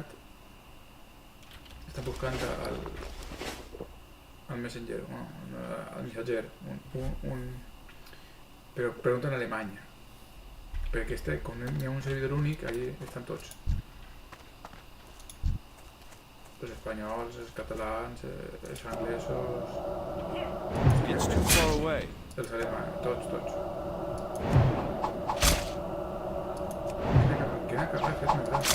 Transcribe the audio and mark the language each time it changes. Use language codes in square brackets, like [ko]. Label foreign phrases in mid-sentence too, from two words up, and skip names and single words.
[ca] Està buscant al Messenger, al missatger, però pregunta en alemany. Perquè com hi ha un servidor únic, allí estan tots. Els espanyols, els catalans, els anglesos, [en] It's too far away. [ca] els alemanys, tots. Quina carta fet més gran.